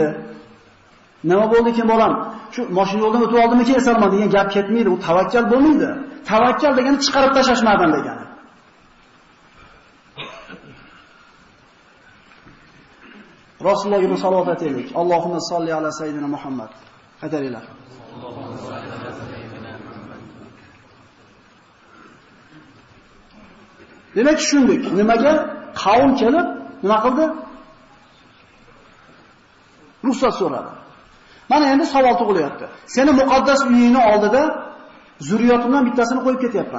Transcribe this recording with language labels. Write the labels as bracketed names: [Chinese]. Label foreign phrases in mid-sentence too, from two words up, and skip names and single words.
[Uzbek] Nima bo'ldi ekan bolam? Shu mashina yo'ldan o'tib oldimmi kesaman degan gap ketmaydi. U tavakkal bo'lmaydi. Tavakkal degani chiqarib tashlashmadan degani. Rasulullohga salovat aytaylik. [Arabic] اللهم صل على سيدنا محمد. [Uzbek] Qaytaringlar. Demak tushundik. Nimaga qavm kelib nima qildi? Ruxsat so'radi. Mana endi savol tug'ilyapti. Seni muqaddas uyingning oldida zurriyotimdan bittasini qo'yib ketyapman.